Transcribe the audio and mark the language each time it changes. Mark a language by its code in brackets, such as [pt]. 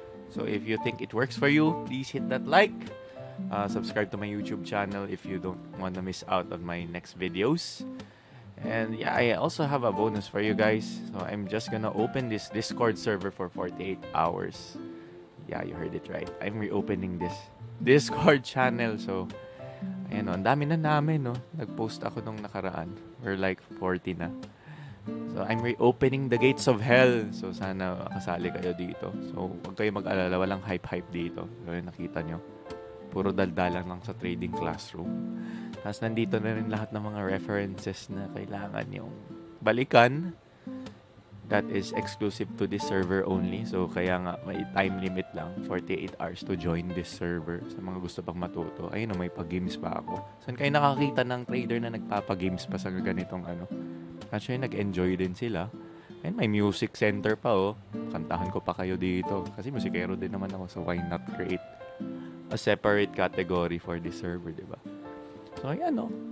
[en] So, if you think it works for you, please hit that like. Subscribe to my YouTube channel if you don't want to miss out on my next videos. And yeah, I also have a bonus for you guys. So, I'm just gonna open this Discord server for 48 hours. Yeah, you heard it right. I'm reopening this Discord channel. [tl] So, ayan o, ang dami na namin, no? Nag-post ako nung nakaraan. [en] We're like 40 [tl] na. [en] So, I'm reopening the gates of hell. [tl] So, sana kasali kayo dito. So, huwag kayo mag-alala. Walang hype-hype dito. So, yun, nakita nyo. Puro daldalan lang sa trading classroom. Tapos, nandito na rin lahat ng mga references na kailangan yung balikan. [en] That is exclusive to this server only. So, [tl] kaya nga, may time limit lang. [en] 48 hours to join this server. [tl] Sa mga gusto pang matuto. Ayun, may pag-games pa ako. Saan kayo nakakita ng trader na nagpapag-games pa sa ganitong ano? Actually, nag-enjoy din sila. And may music center pa, oh. Kantahan ko pa kayo dito. Kasi musikero din naman ako. So, [en] why not create a separate category for this server, [tl] diba? So, ayan, oh.